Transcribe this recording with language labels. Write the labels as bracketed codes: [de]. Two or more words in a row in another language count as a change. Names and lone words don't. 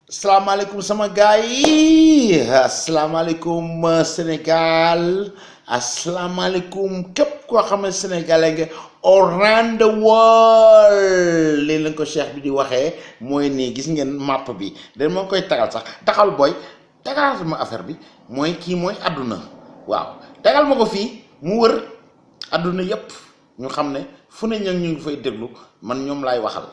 [wo] Assalamualaikum sama guys, assalamualaikum Sénégal, assalamualaikum képp koo xam ne sénégalais nga [en] around the world. [wo] lii lañ ko cheikh bi di waxee mooy nii gis ngeen map bi dañ moo koy tagal sax taxal boy tagal ma affaire bi mooy kii mooy àdduna. waaw tagal ma ko fii mu wër àdduna yépp ñu xam ne fu ne ñu ngi fay déglu man ñoom laay waxal.